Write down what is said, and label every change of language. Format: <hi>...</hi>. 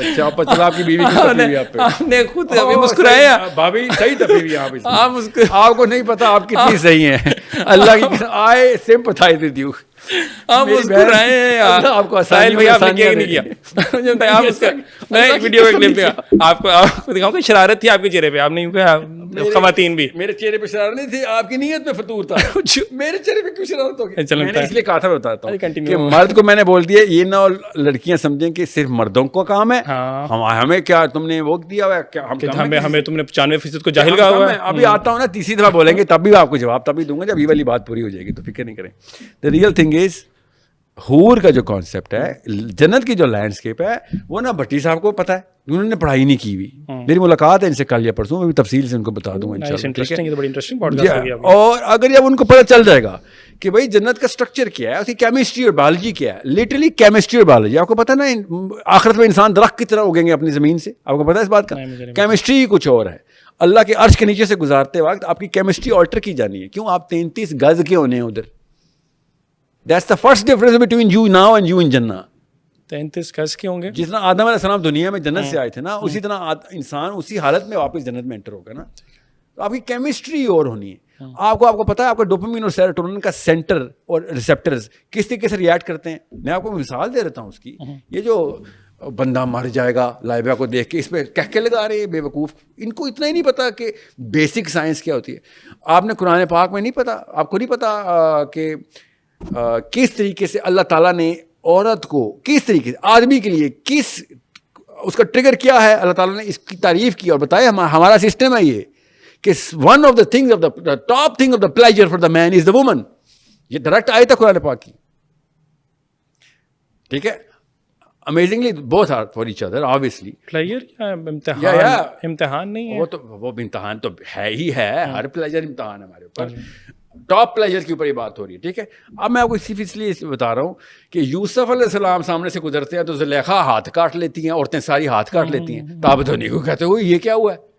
<ur>اچھا آپ چلا آپ کی بیوی کی تپی ہوئی آپ پہ, آپ نے خود ابھی مسکرایا. بھابھی صحیح تپی ہوئی آپ اس, آپ کو نہیں پتا آپ کتنی صحیح ہیں. اللہ کی</ur> <en>I sympathize with you.</en> <ur>آپ مسکرائے ہیں یار. آپ کو ساحل بھائی آپ نے کیا نہیں کیا, مجھے بتائیں آپ اس کا. میں ویڈیو کا کلپ دیا آپ کو دکھاؤں کہ شرارت تھی آپ کے چہرے پہ, آپ نے کہا خواتین بھی. میرے چہرے پہ شرارت نہیں تھی, آپ کی نیت میں فطور تھا. میرے چہرے پہ کیوں شرارت ہوگی؟ میں نے اس لیے کہا تھا بتاتا ہوں کہ مرد کو میں نے بول دیا یہ نہ لڑکیاں سمجھیں کہ صرف مردوں کو کام ہے, ہمیں کیا تم نے وہ دیا ہوا ہے, ہمیں تم نے 95% کو جاہل کہا ہوا ہے. ابھی آتا ہوں نا تیسری دفعہ بولیں گے تب بھی آپ کو جواب تبھی دوں گا جب یہ والی بات پوری ہو جائے گی, تو فکر نہیں کریں.</ur> <en>the real thing is</en> <ur>حور کا جو کانسیپٹ ہے, جنت کی جو لینڈسکیپ ہے وہ نا بھٹی صاحب کو پتہ ہے, انہوں نے پڑھائی نہیں کی ہوئی. میری ملاقات ہے ان سے کل یا پرسوں, میں بھی تفصیل سے ان کو بتا دوں گا انشاءاللہ. اور اگر جب ان کو پتہ چل جائے گا کہ بھائی جنت کا اسٹرکچر کیا ہے, اس کی کیمسٹری اور بایولوجی کیا ہے, لٹرلی کیمسٹری اور بایولوجی. آپ کو پتہ نا آخرت میں انسان درخت کی طرح اگیں گے اپنی زمین سے, آپ کو پتہ ہے اس بات کا؟ کیمسٹری ہی کچھ اور ہے. اللہ کے عرش کے نیچے سے گزارتے وقت آپ کی کیمسٹری آلٹر کی جانی ہے. کیوں؟ آپ 33 گز کے ہونے ہیں ادھر,</ur> <en>That's the first difference between you now and you in Jannah.</en> <ur>33 گز کے ہوں گے. جتنا آدم علیہ السلام دنیا میں جنت سے آئے تھے نا, اسی طرح انسان اسی حالت میں واپس جنت میں انٹر ہوگا نا. تو آپ کی کیمسٹری اور ہونی ہے. آپ کو پتا ہے آپ کا ڈوپامین اور سیروٹونن کا سینٹر اور ریسیپٹرز کس طریقے سے ریئیکٹ کرتے ہیں. میں آپ کو مثال دے رہتا ہوں اس کی. یہ جو بندہ مر جائے گا لائبہ کو دیکھ کے اس پہ کہہ لگا رہے ہیں بے وقوف, ان کو اتنا ہی نہیں پتا کہ بیسک سائنس کیا ہوتی ہے. آپ نے قرآن پاک میں نہیں پتا, آپ کو نہیں پتا کہ کس طریقے سے اللہ تعالیٰ نے عورت کو کس طریقے سے آدمی کے لیے کس اس کا ٹریگر کیا ہے. اللہ تعالیٰ نے اس کی تعریف کی اور بتایا ہمارا سسٹم ہے یہ کہ</ur> <en>One of the things of the top thing of the pleasure for the man is the woman.</en> <ur>یہ ڈائریکٹ آئے تھا قرآن پاک کی. ٹھیک ہے,</ur> <en>amazingly both are for each other obviously.</en> <ur>Pleasure یا امتحان نہیں ہے. وہ امتحان تو ہے ہی ہے, ہر پلیجر امتحان ہے ہمارے اوپر. ٹاپ پلیجر کے اوپر یہ بات ہو رہی ہے. ٹھیک ہے, اب میں آپ کو صرف اس لیے بتا رہا ہوں کہ یوسف علیہ السلام سامنے سے گزرتے ہیں تو زلیخا ہاتھ کاٹ لیتی ہیں, عورتیں ساری ہاتھ کاٹ لیتی ہیں. تابدونی کو کہتے ہوئے یہ کیا ہوا ہے,</ur>